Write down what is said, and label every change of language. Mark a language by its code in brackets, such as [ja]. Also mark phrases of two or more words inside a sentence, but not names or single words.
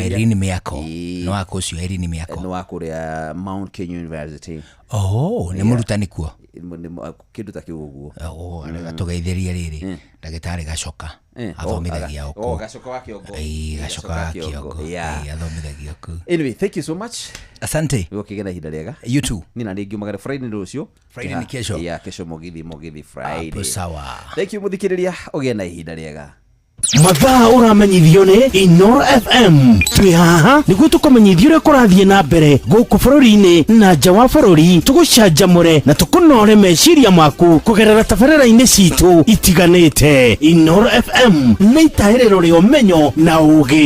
[ki] Irene Mĩako nĩ wa kũcio Irene Mĩako nĩ wa kũrĩa Mount Kenya University nĩ mũrutani kuo kĩndũ ta kĩu ũguo tũgeithĩrie rĩrĩ ndagĩtarĩ Gacoka athomithagia ũkũ Gacoka wa Kĩongo Gacoka wa Kĩongo athomithagia ũkũ [en] anyway thank you so much asante [ki] ũkĩgĩa na ihinda rĩega [en] you too [ki] nina nĩ ngiumagara Friday rũciũ [sw] Friday ni kesho [ki] kesho mũgithi Friday sawa [en] thank you [ki] mũthikĩrĩria ũgĩe na ihinda rĩega mathaa ũramenyithio nĩ Inooro FM twĩ haha nĩguo tũkũmenyithia ũrĩa kũrathiĩ na mbere gũkũ bũrũri-inĩ na nja wa bũrũri tũgũcanjamũre na tũkũnore meciria maku kũgerera tabarĩra-inĩ citũ itiganĩte Inooro FM nĩ itahĩrĩro rĩa ũmenyo na ũũgĩ